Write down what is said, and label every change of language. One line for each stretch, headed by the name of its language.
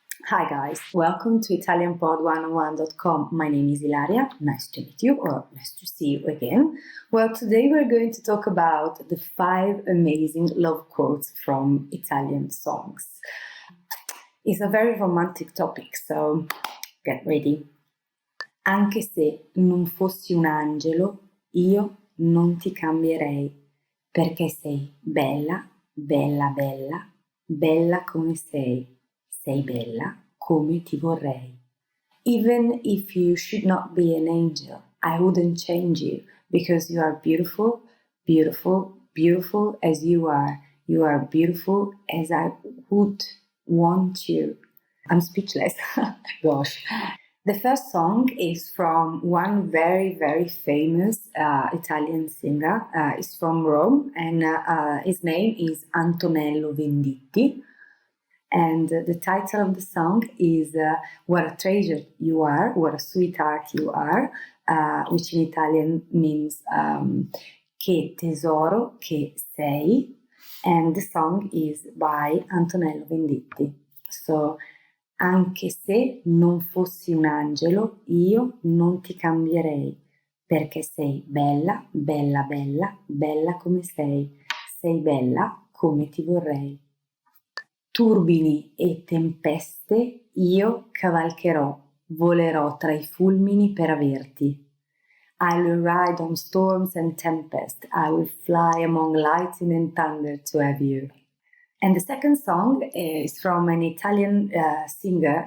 English: Hi guys, welcome to ItalianPod101.com. My name is Ilaria. Nice to meet you, or nice to see you again. Well, today we're going to talk about the 5 amazing love quotes from Italian songs. It's a very romantic topic, so get ready.
Italian: Anche se non fossi un angelo, io non ti cambierei, perché sei bella, bella, bella, bella come sei. Sei bella come ti vorrei.
English: Even if you should not be an angel, I wouldn't change you because you are beautiful, beautiful, beautiful as you are. You are beautiful as I would want you. I'm speechless. Gosh. The first song is from one very, very famous Italian singer. He's from Rome, and his name is Antonello Venditti. And the title of the song is What a Treasure You Are, What a Sweetheart You Are, which in Italian means
Italian: Che tesoro che sei.
English: And the song is by Antonello Venditti.
Italian: So, anche se non fossi un angelo, io non ti cambierei, perché sei bella, bella, bella, bella come sei. Sei bella come ti vorrei. Turbini e tempeste io cavalcherò, volerò tra i fulmini per averti.
English: I will ride on storms and tempests, I will fly among lightning and thunder to have you. And the second song is from an Italian singer.